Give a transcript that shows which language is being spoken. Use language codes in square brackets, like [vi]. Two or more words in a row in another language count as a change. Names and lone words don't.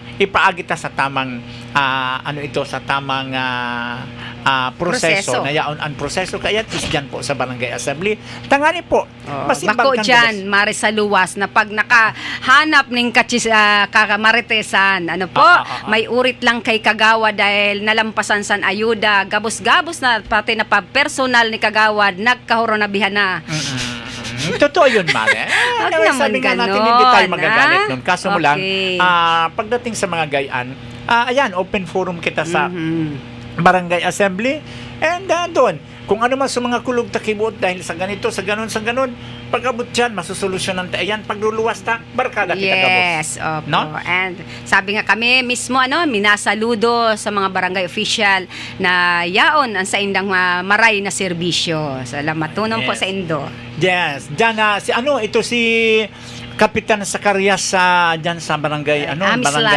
[bik] Ipaagi ta sa tamang sa tamang proseso na yaon ang proseso kaya is dyan po sa barangay assembly. Tangani po. Bako dyan, Mare sa luwas, na pag nakahanap ng kamaritesan, may urit lang kay Kagawad dahil nalampasan san ayuda, gabos-gabos na pati na personal ni Kagawad, nagkahoronabihan na. [tl] Totoo yun, Mare. Huwag naman sabi nga natin, ganon, hindi tayo magagalit nun. Kaso mo lang, [en] Okay. [bik] pagdating sa mga gayaan, ayan, [en] open forum [bik] kita sa barangay assembly, and doon, kung ano man sa mga kulog takibot dahil sa ganito, sa ganon, pag abot dyan, masusolusyonan tayo. [tl] Ayan, [bik] pagluluwas ta, barkada kita gabos. [tl] Yes, opo. No? [bik] And sabi nga kami mismo, minasaludo sa mga barangay official na yaon ang sa indang maray na serbisyo. Salamat tunong po [en] Yes. [bik] sa indo. [tl] Yes, dyan ito si Kapitan Zacarias dyan sa barangay, barangay